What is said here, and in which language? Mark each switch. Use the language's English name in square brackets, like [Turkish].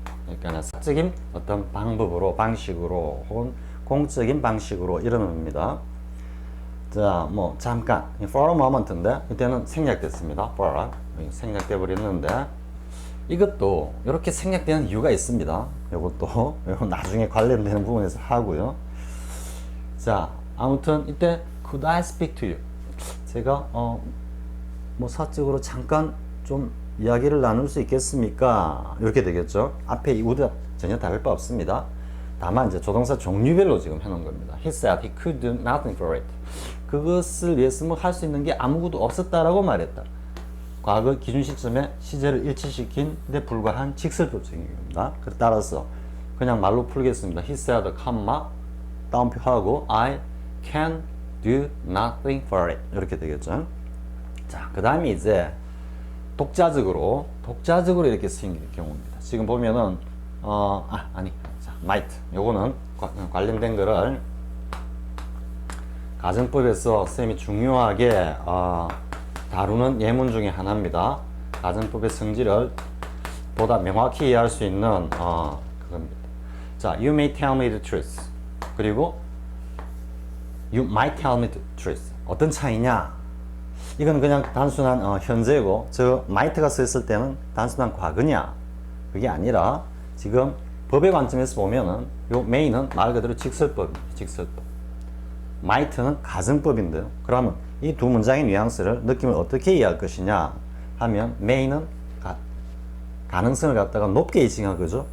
[Korean] 그러니까 사적인 어떤 방식으로 혹은 공적인 방식으로 이러는 겁니다. 자, 뭐 잠깐 [English] for a moment [Korean] 인데 이때는 생략됐습니다. for 생략돼 버렸는데 이것도 이렇게 생략되는 이유가 있습니다. 이것도 나중에 관련되는 부분에서 하고요. [English] 자, [Korean] 아무튼 이때 [English] could I speak to you? [Korean] 제가 뭐 사적으로 잠깐 좀 이야기를 나눌 수 있겠습니까? 이렇게 되겠죠. 앞에 이 would 전혀 다를 바 없습니다. 다만 이제 조동사 종류별로 지금 해놓은 겁니다. [English] He said he could do nothing for it. [Korean] 그것을 위해서 뭐 할 수 있는 게 아무것도 없었다라고 말했다. 과거 기준 시점에 시제를 일치시킨 데 불과한 직설법적인 겁니다. 따라서 그냥 말로 풀겠습니다. [English] He said, 따옴표하고 I can do nothing for it. [Korean] 이렇게 되겠죠. 자, 그 다음에 이제 독자적으로 이렇게 쓰인 경우입니다. 지금 보면은 자, might 요거는 관련된 거를 가정법에서 쌤이 중요하게 다루는 예문 중에 하나입니다. 가정법의 성질을 보다 명확히 이해할 수 있는 그겁니다. [English] 자, you may tell me the truth. 그리고 you might tell me the truth. [Korean] 어떤 차이냐? 이건 그냥 단순한 현재고 저 might가 쓰였을 때는 단순한 과거냐? 그게 아니라 지금 법의 관점에서 보면은 요 may는 말 그대로 직설법입니다. 직설법. might는 가정법인데요. 그러면 이 두 문장의 뉘앙스를 느낌을 어떻게 이해할 것이냐 하면 may는 가능성을 갖다가 높게 이칭한 거죠.